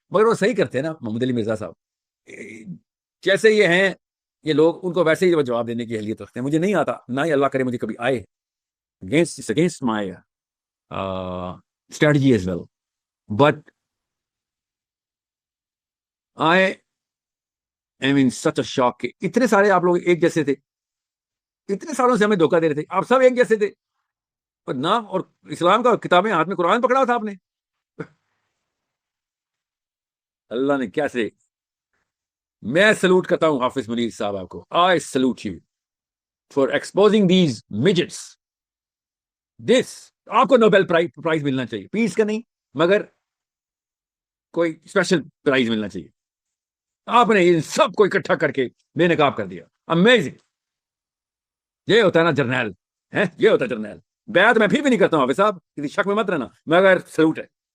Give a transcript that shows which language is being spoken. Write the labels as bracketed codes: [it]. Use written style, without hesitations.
[ur] مگر وہ صحیح کرتے ہیں نا محمد علی مرزا صاحب، جیسے یہ ہیں یہ لوگ، ان کو ویسے ہی جواب دینے کی اہلیت رکھتے ہیں. مجھے نہیں آتا، نہ ہی اللہ کرے مجھے کبھی آئے. [en] against my strategy as well. But I am in such a shock [ur] کہ اتنے سارے آپ لوگ ایک جیسے تھے، اتنے سالوں سے ہمیں دھوکہ دے رہے تھے، آپ سب ایک جیسے تھے، اور نام اور اسلام کا کتابیں ہاتھ میں قرآن پکڑا تھا آپ نے. اللہ نے کیا سے، میں سلوٹ کرتا ہوں حافظ منیر صاحب آپ کو. [en] I salute you for exposing these midgets. [ur] آپ کو نوبل پرائز ملنا چاہیے، پیس کا نہیں مگر کوئی اسپیشل پرائز ملنا چاہیے. آپ نے ان سب کو اکٹھا کر کے بے نقاب کر دیا. امیزنگ. یہ ہوتا ہے نا جرنیل، یہ ہوتا ہے جرنیل. بیعت میں پھر بھی نہیں کرتا ہوں حافظ صاحب، کسی شک میں مت رہنا، مگر سلوٹ ہے.